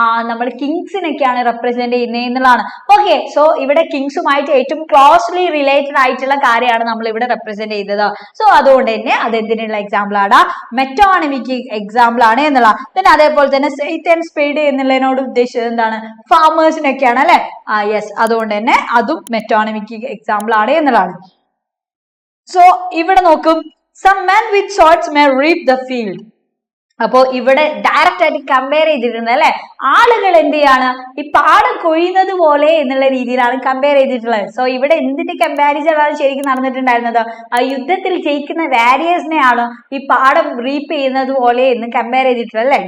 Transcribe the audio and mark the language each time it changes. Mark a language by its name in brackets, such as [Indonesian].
[Malayalam] നമ്മൾ കിങ്സിനൊക്കെയാണ് റെപ്രസെന്റ് ചെയ്യുന്നത് എന്നുള്ളതാണ്. ഓക്കെ, സോ ഇവിടെ കിങ്സുമായിട്ട് ഏറ്റവും ക്ലോസ്ലി റിലേറ്റഡ് ആയിട്ടുള്ള കാര്യമാണ് നമ്മൾ ഇവിടെ റെപ്രസെന്റ് ചെയ്തത്. സോ അതുകൊണ്ട് തന്നെ അത് എന്തിനുള്ള എക്സാമ്പിൾ ആണ്? മെറ്റോണിമിക്ക് എക്സാമ്പിൾ ആണ് എന്നുള്ള. പിന്നെ അതേപോലെ തന്നെ സെയ്ത്ത് ആൻഡ് സ്പേഡ് എന്നുള്ളതിനോട് ഉദ്ദേശിച്ചത് എന്താണ്? ഫാമേഴ്സിനൊക്കെയാണ് അല്ലെ. യെസ്, അതുകൊണ്ട് തന്നെ അതും മെറ്റോണിമിക്ക് എക്സാമ്പിൾ ആണ് എന്നുള്ളതാണ്. [English] so [Malayalam] ഇവിടെ നോക്കും, [English] some men with swords may reap the field. [Malayalam] അപ്പോ ഇവിടെ ഡയറക്റ്റ് ആയിട്ട് കമ്പയർ ചെയ്തിട്ടുണ്ട് അല്ലെ. ആളുകൾ എന്ത് ചെയ്യാണ്? ഈ പാടം കൊയ്യുന്നത് പോലെ എന്നുള്ള രീതിയിലാണ് കമ്പയർ ചെയ്തിട്ടുള്ളത്. സോ ഇവിടെ എന്തിന്റെ കമ്പാരിസൺ ആണ് ശരിക്കും നടന്നിട്ടുണ്ടായിരുന്നത്? ആ യുദ്ധത്തിൽ ജയിക്കുന്ന വാരിയേഴ്സിനെയാണ് ഈ പാടം റീപ്പ് ചെയ്യുന്നത് പോലെ എന്ന് കമ്പയർ ചെയ്തിട്ടുള്ളത് അല്ലെ.